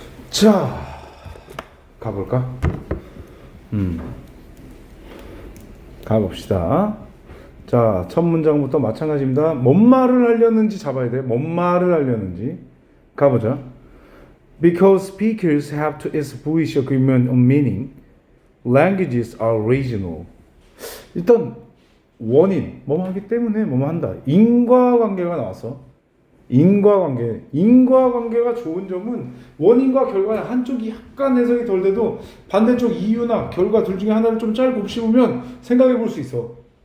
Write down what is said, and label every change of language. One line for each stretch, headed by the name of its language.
Korean: 자, 가볼까? 가봅시다. 자, 첫 문장부터 마찬가지입니다. 뭔 말을 하려는지 잡아야 돼. 뭔 말을 하려는지. 가보자.
English: Because speakers have to establish agreement on meaning, languages are regional.
Korean: 일단 원인, 뭐뭐 하기 때문에 뭐뭐 한다. 인과관계가 나왔어. 인과관계가 좋은 점은 원인과 결과는 한쪽이 약간 해석이 덜 돼도 반대쪽 이유나 결과 둘 중에 하나를 좀 짧고 씹으면 생각해 볼 수 있어.